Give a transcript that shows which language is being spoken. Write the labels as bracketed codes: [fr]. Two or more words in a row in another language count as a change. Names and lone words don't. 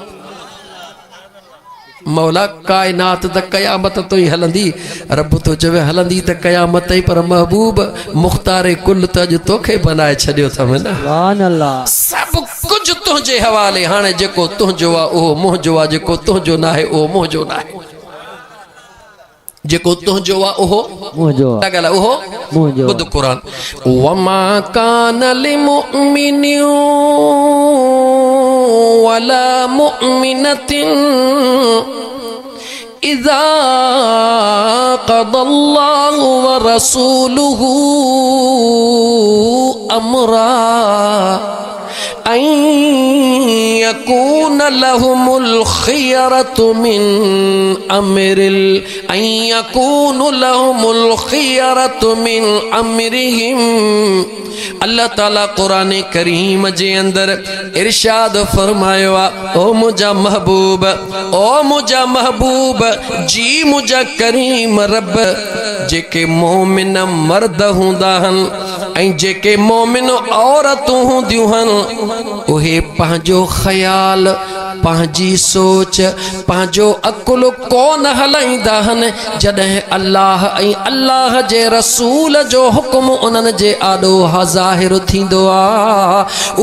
[sd] मौला कायनात त क़यामत तो ही हलंदी, रब तो चवे हलंदी त क़यामत ही, पर महबूब मुख्तारे कुल त अॼु तोखे बनाए छॾियो अथव न। [ar] سبحان الله. [sd] सभु कुझु तुंहिंजे हवाले, हाणे जेको तुंहिंजो आहे उहो मुंहिंजो आहे, जेको तुंहिंजो न आहे उहो मुंहिंजो न आहे, जेको तुंहिंजो आहे उहो मुंहिंजो, उहो मुंहिंजो। ॿुध क़ुरान, [ar] وما كان لمؤمن ولا مؤمنة إذا قضى الله ورسوله أمرا أن يكون لهم الخيرة من أمر أن يكون لهم الخيرة من أمرهم. [sd] अल्लाह ताला कुरान करीम जे अंदर इरशाद फरमायो आहे, ओ मुझा महबूब, ओ मुझा महबूब जी मुझा करीम रब, जेके मोमिन मर्द हूंदा आहिनि ऐं जेके मोमिन औरतूं हूंदियूं आहिनि, उहे पंहिंजो ख़्याल, पंहिंजी सोच, पंहिंजो अकुल कोन हलाईंदा आहिनि जॾहिं अल्लाह ऐं अल्लाह जे रसूल जो हुक्म उन्हनि जे आॾो ज़ाहिर थींदो आहे।